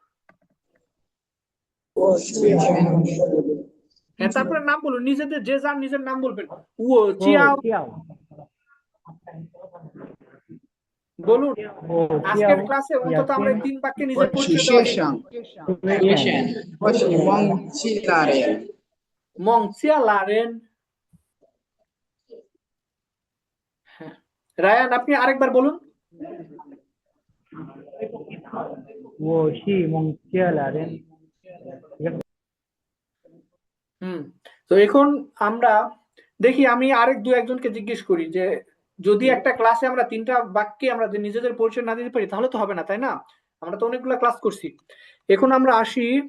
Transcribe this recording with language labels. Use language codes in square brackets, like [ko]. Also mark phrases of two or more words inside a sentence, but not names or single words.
[bn] হ্যাঁ তারপরে নাম বলুন, নিজেদের যে যার নিজের নাম বলবেন। [zh] 我叫, [bn] বলুন। আজকের ক্লাসে অন্তত আমরা এই তিন বাক্যে নিজের [zh] 我是 [bn] পরিচয় [zh] 学 [bn] দেওয়া শিখি। [zh] 生，我是蒙吉拉人，孟加拉人. হ্যাঁ। [bn] রায়ান আপনি আরেকবার বলুন। [zh] 我是蒙加拉人。 হুম। [bn] তো এখন আমরা দেখি, আমি আরেক দু একজনকে জিজ্ঞেস করি যে যদি একটা ক্লাসে আমরা তিনটা বাক্যে আমরা যে নিজেদের পরিচয় না দিতে পারি তাহলে তো হবে না, তাই না? আমরা তো অনেকগুলো ক্লাস করছি।